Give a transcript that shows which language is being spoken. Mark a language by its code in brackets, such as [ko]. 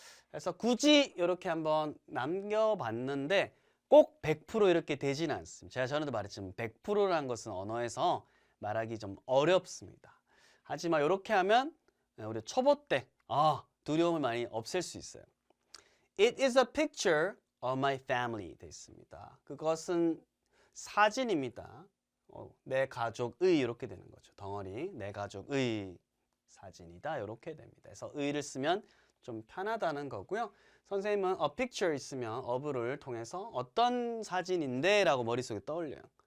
[ko] 그래서 굳이 이렇게 한번 남겨봤는데 꼭 100% 이렇게 되지는 않습니다. 제가 전에도 말했지만 100%라는 것은 언어에서 말하기 좀 어렵습니다. 하지만 이렇게 하면 우리 초보 때 두려움을 많이 없앨 수 있어요. [en] It is a picture of my family [ko] 돼 있습니다. 그것은 사진입니다. 내 가족의 이렇게 되는 거죠. 덩어리 내 가족의 사진이다 이렇게 됩니다. 그래서 의를 쓰면 좀 편하다는 거고요. 선생님은 a picture 있으면 of를 통해서 어떤 사진인데 라고 머릿속에 떠올려요.